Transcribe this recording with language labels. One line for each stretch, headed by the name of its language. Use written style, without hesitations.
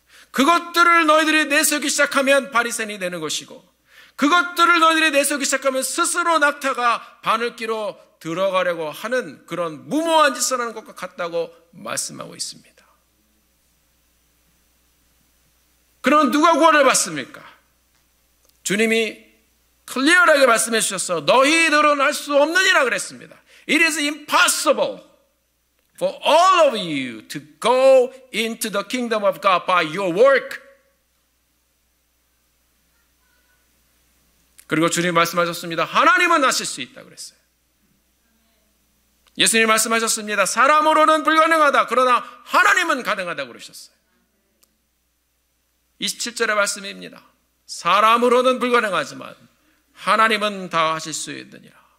Korean: 그것들을 너희들이 내세우기 시작하면 바리새인이 되는 것이고, 그것들을 너희들이 내세우기 시작하면 스스로 낙타가 바늘기로 들어가려고 하는 그런 무모한 짓을 하는 것과 같다고 말씀하고 있습니다. 그럼 누가 구원을 받습니까? 주님이 클리어하게 말씀해 주셔서 너희들은 할 수 없느니라 그랬습니다.
English: It is impossible for all of you to go into the kingdom of God by your work.
Korean: 그리고 주님 말씀하셨습니다. 하나님은 하실 수 있다 그랬어요. 예수님 말씀하셨습니다. 사람으로는 불가능하다. 그러나 하나님은 가능하다고 그러셨어요. 27절의 말씀입니다. 사람으로는 불가능하지만 하나님은 다 하실 수 있느니라.